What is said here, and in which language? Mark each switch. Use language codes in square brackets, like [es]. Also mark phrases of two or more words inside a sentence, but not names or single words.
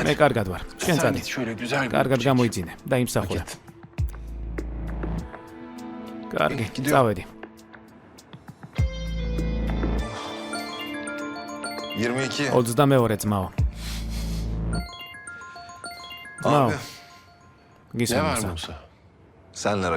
[ka] მე კარგად ვარ. შენ [tr] Sen [ka] წადი. [tr] git şöyle güzel bir [ka] კარგად გამოიძინე და იმსახურე. კარგი, წავედი. 22. 22 ძმაო. ძმაო. [tr] Ne [ka] გისმენთ [tr] var [ka] მუსა. Musa? [tr] Senle rakip